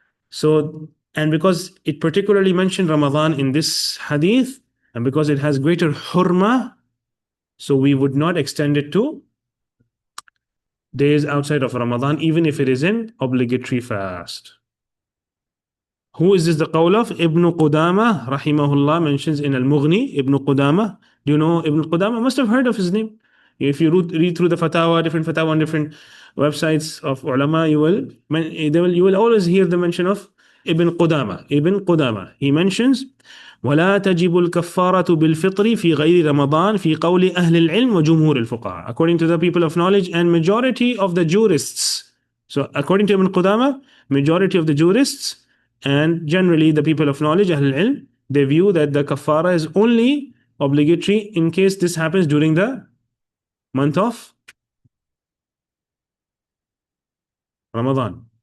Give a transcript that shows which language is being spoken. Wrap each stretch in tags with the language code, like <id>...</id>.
<en>So, and because it particularly mentioned Ramadan in this hadith, and because it has greater hurma, so we would not extend it to days outside of Ramadan, even if it is an obligatory fast. Who is this the qawl of? Ibn Qudama, rahimahullah, mentions in Al-Mughni, Ibn Qudama. Do you know Ibn Qudama? Must have heard of his name. If you read through the different fatawa on different websites of ulama, you will always hear the mention of Ibn Qudama. Ibn Qudama. He mentions,</en> <ar>ولا تجب الكفارة بالفطر في غير رمضان في قول أهل العلم وجمهور الفقهاء.</ar> <en>According to the people of knowledge and majority of the jurists. So according to Ibn Qudama, majority of the jurists and generally the people of knowledge, Ahl al-Ilm, they view that the kafara is only obligatory in case this happens during the month of Ramadan.</en>